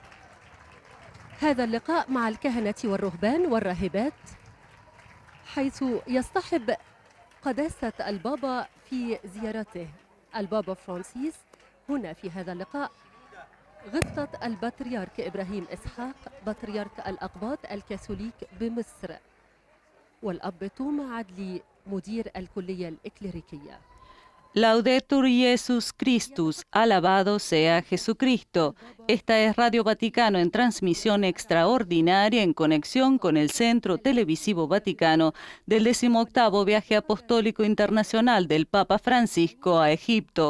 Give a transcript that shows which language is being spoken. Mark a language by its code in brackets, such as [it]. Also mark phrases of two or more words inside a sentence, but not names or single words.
[ar] هذا اللقاء مع الكهنة والرهبان والراهبات، حيث يصطحب قداسة البابا في زيارته البابا فرانسيس هنا في هذا اللقاء غبطة البطريرك إبراهيم إسحاق بطريرك الأقباط الكاثوليك بمصر، والأب توما عدلي مدير الكلية الإكليريكية. [la] Laudetur Jesus Christus, [es] alabado sea Jesucristo. Esta es Radio Vaticano en transmisión extraordinaria en conexión con el Centro Televisivo Vaticano del 18º Viaje Apostólico Internacional del Papa Francisco a Egipto.